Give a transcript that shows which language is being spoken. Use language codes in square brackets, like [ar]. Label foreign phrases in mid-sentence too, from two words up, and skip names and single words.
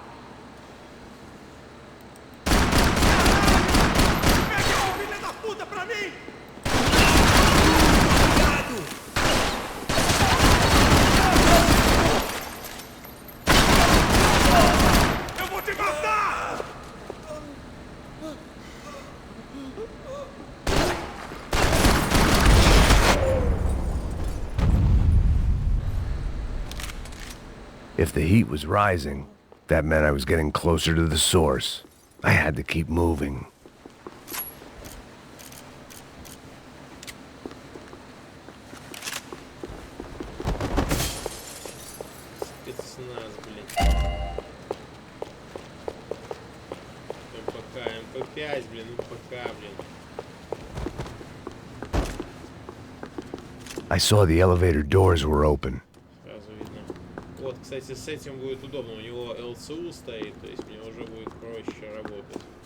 [pt] Pega esse filho da puta pra mim! Eu vou te matar! [en] If the heat was rising, that meant I was getting closer to the source. I had to keep moving. [ru] Спецназ, блядь. МПК, МП5, блин, МПК, блин. [en] I saw the elevator doors were open. [ru] Сразу видно. Вот, кстати, с этим будет удобно. У него ЛЦУ стоит, то есть мне уже будет проще работать.